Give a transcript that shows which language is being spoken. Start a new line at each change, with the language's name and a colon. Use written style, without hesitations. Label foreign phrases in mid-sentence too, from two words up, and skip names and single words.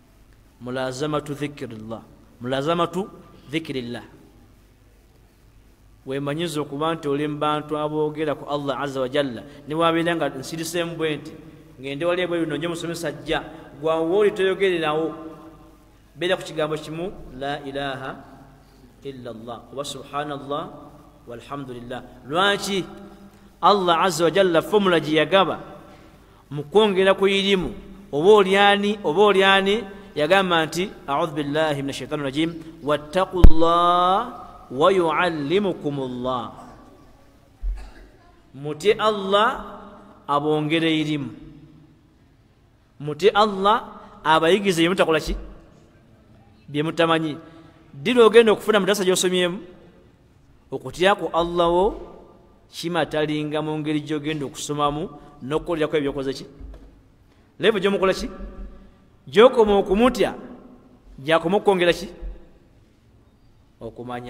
Ganda: mulazamatu dhikirillah weemanyiza okuba nti oli mu bantu aboogera ku Allah
Arabic: عز وجل
Ganda: ne wabeera nga nsiriseemu bwe nti ngende wali ebweru nonye musomesa ajja gwawe oli toyogererawo beera ku kigambo kimu
Arabic: لا إله إلا الله
Ganda: oba
Arabic: سبحان الله والحمد لله.
Ganda: Lwaki Allah
Arabic: عز وجل
Ganda: fomula gye yagaba mu kwongera ku irimu oba olyani yagamba nti
Arabic: أعوذ بالله من الشيطان الرجيم واتقوا الله ويعلمكم الله,
Ganda: mutye Allah abongere irimu, mutye Allah abayigize byemutakola ki byemutamanyi. Dira ogenda okufuna mudasa gyosomyemu okutya ku Allah wo kimatalinga mu ngeri gyogenda okusomamu n'okukolerako ebyokoze ki levo gyomukola ki gyokoma okumutya gyakoma okwongera ki okumanya.